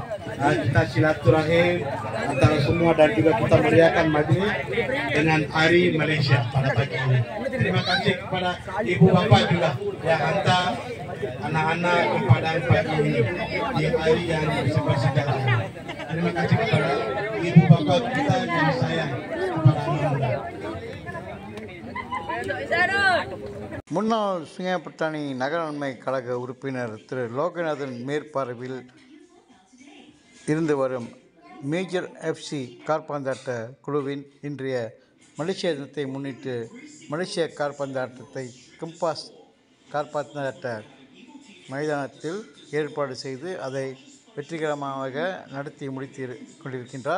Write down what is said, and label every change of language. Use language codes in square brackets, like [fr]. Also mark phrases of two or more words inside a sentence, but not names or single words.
[ms] Kita silaturahim antara semua dan juga kita meriahkan majlis dengan Hari Malaysia pada pagi ini. Terima kasih kepada ibu bapak juga yang hantar anak-anak ke Padang pagi ini di hari yang bersejarah. Terima kasih kepada ibu bapak kita yang sayang kepada anak-anak. [ta] முன்னாள் சுங்கைப்பட்டாணி நகராண்மை கழக உறுப்பினர் திரு லோகநாதன் மேற்பார்வையில் இருந்து வரும் மேஜர் எஃப்சி கால்பந்தாட்ட குழுவின் இன்றைய மலேசிய தினத்தை முன்னிட்டு மலேசிய கால்பந்தாட்டத்தை கம்பாஸ் கால்பந்தாட்ட மைதானத்தில் ஏற்பாடு செய்து அதை வெற்றிகரமாக நடத்தி முடித்து கொண்டிருக்கின்றார்.